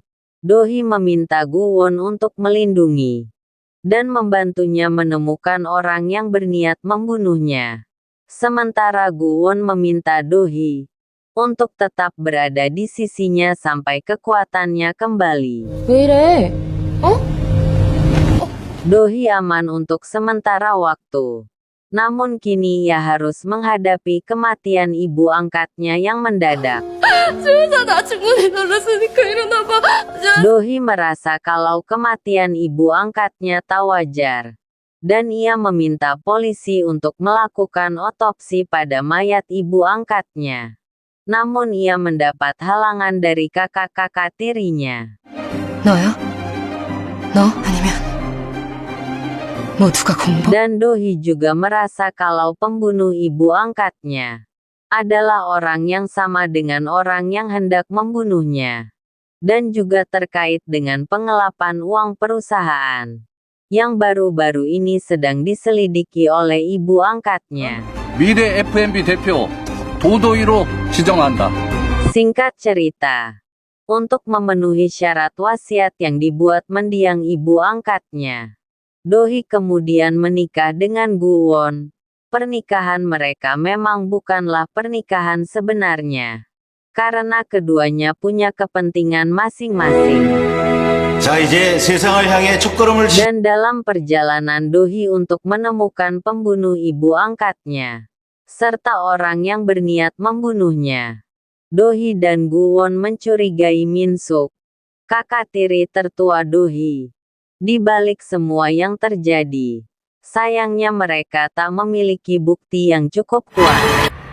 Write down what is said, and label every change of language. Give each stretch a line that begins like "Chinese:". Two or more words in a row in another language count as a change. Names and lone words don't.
Indonesian: Dohi meminta Guwon untuk melindungi dan membantunya menemukan orang yang berniat membunuhnya. Sementara Guwon meminta Dohi untuk tetap berada di sisinya sampai kekuatannya kembali.
Korean: 왜 이래? 어?
Indonesian: Dohi aman untuk sementara waktu. Namun kini ia harus menghadapi kematian ibu angkatnya yang mendadak.
Korean: 나 충분히 놀랐으니까 일어나 봐.
Indonesian: Dohi merasa kalau kematian ibu angkatnya tak wajar. Dan ia meminta polisi untuk melakukan otopsi pada mayat ibu angkatnya. Namun ia mendapat halangan dari kakak-kakak tirinya.
Korean: 너야? 너? 아니면 모두가 공범?
Indonesian: Dan Dohi juga merasa kalau pembunuh ibu angkatnya adalah orang yang sama dengan orang yang hendak membunuhnya. Dan juga terkait dengan pengelapan uang perusahaan yang baru-baru ini sedang diselidiki oleh ibu angkatnya.
Korean: 미래 FMB 대표 도도이로 지정한다.
Indonesian: Singkat cerita, untuk memenuhi syarat wasiat yang dibuat mendiang ibu angkatnya, Dohee kemudian menikah dengan Guwon. Pernikahan mereka memang bukanlah pernikahan sebenarnya, karena keduanya punya kepentingan masing-masing.
Korean: 자, 이제 세상을 향해 첫걸음을
Indonesian: Dan dalam perjalanan Dohee untuk menemukan pembunuh ibu angkatnya, serta orang yang berniat membunuhnya, Dohee dan Guwon mencurigai Min-suk, kakak tiri tertua Dohee. Di balik semua yang terjadi, sayangnya mereka tak memiliki bukti yang cukup kuat.